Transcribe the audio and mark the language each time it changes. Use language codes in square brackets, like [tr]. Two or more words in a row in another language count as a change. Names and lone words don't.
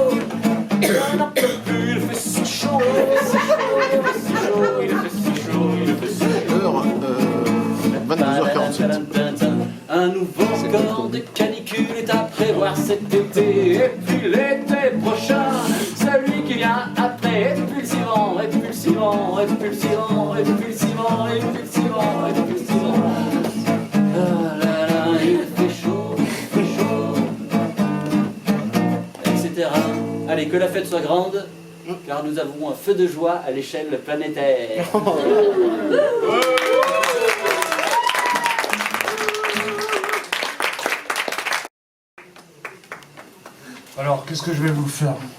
[fr] On n'en peut plus, il fait si chaud, il fait si chaud, il fait si chaud, il fait si chaud, il fait si chaud. 22h47. Un nouveau record de canicule est à prévoir cet été. Et puis l'été prochain, celui qui vient après est pulsivant, répulsivant, répulsivant, répulsivant, répulsivant, répulsivant. Ah là là, il fait chaud, etc. Allez, que la fête soit grande, car nous avons un feu de joie à l'échelle planétaire. Alors, qu'est-ce que je vais vous faire?